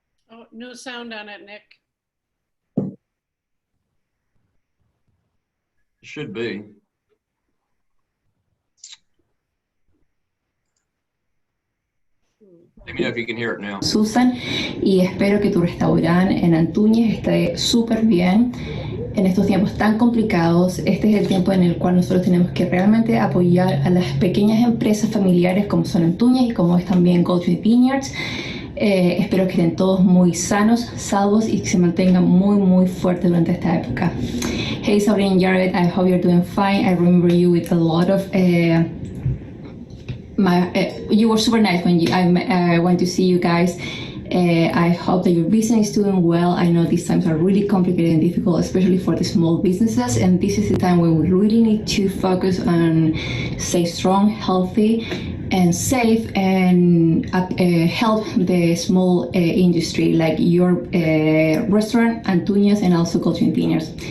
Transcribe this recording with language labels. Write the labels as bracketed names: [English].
[English] Oh, no sound on it, Nick. It should be. Let me know if you can hear it now. [Spanish] Susan, y espero que tu restaurante en Antunez esté súper bien en estos tiempos tan complicados. Este es el tiempo en el cual nosotros tenemos que realmente apoyar a las pequeñas empresas familiares como son Antunez y como es también Goldschmidt Vineyards. Espero que estén todos muy sanos, salvos y que se mantengan muy fuertes durante esta época. [English] Hey Sabrina and Jared, I hope you're doing fine. I remember you with a lot of you were super nice when I went to see you guys. I hope that your business is doing well. I know these times are really complicated and difficult, especially for the small businesses, and this is the time when we really need to focus on stay strong, healthy, and safe, and help the small industry like your restaurant, Antunez, and also Goldschmidt Vineyards.